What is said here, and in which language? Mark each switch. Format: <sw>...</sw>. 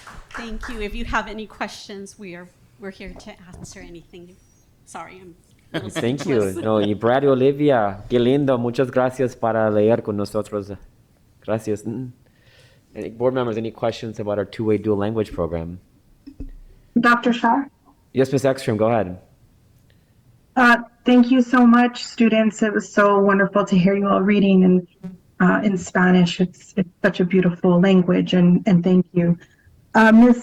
<en>Thank you. If you have any questions, we're here to answer anything. Sorry, I'm a little Thank you. speechless.</en> <es>No, y Brad y Olivia, qué lindo. Muchas gracias para leer con nosotros. Gracias.</es> <en>Any board members, any questions about our two-way dual language program? Dr. Shaw? Yes, Ms. Ekstrom, go ahead. Thank you so much, students. It was so wonderful to hear you all reading in Spanish. It's such a beautiful language, and thank you. Ms.</en>